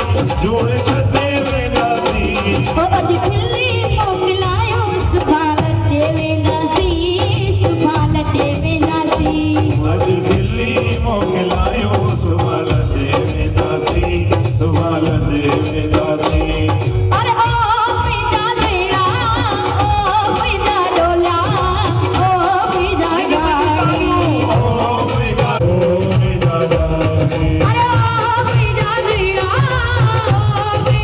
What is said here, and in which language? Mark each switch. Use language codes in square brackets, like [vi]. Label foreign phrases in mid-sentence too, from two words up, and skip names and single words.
[sd] जूड़ छॾे वेंदासीं ओ अॼु खिली मोकिलायो सुभाणे ॾे वेंदासीं सुभाणे ॾे वेंदासीं अॼु खिली मोकिलायो सुभाणे ॾे वेंदासीं सुभाणे ॾे वेंदासीं [hi] अरे ओ पिता तेरा ओ पिता डोला ओ पिता गाड़ी ओ मेरा दादा अरे ओ पिता तेरा ओ